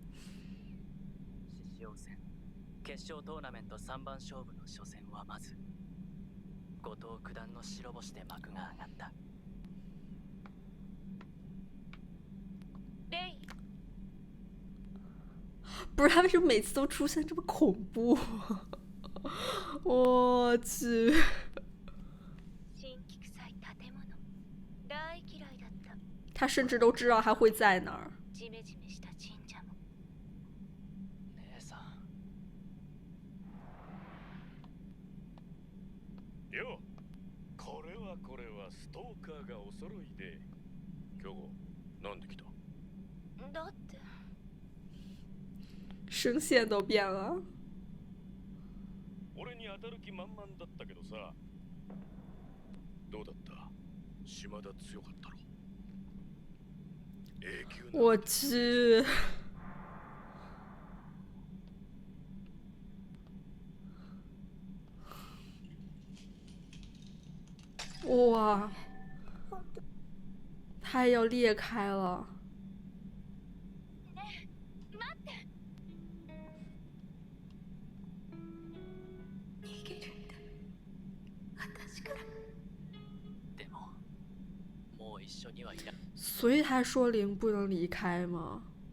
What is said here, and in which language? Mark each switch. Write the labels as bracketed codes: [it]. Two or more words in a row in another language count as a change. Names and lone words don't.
[ja] 獅子王戦決勝トーナメント3番勝負の初戦はまず後藤九段の白星で幕が上がった。レイ。 [zh] 不是他为什么每次都出现这么恐怖？我去。 [ja] 新規臭い建物。大嫌いだった。 [zh] 他甚至都知道他会在哪儿。 [ja] ジメジメした神社も。姉さん。よ、これはストーカーがお揃いで。今日なんで来た？だって。 [zh] 声线都变了。 [ja] 俺に当たる気満々だったけどさ。どうだった？島田強かったろ。永久な。 [zh] 我去。哇，它要裂开了。所以他说灵不能离开吗？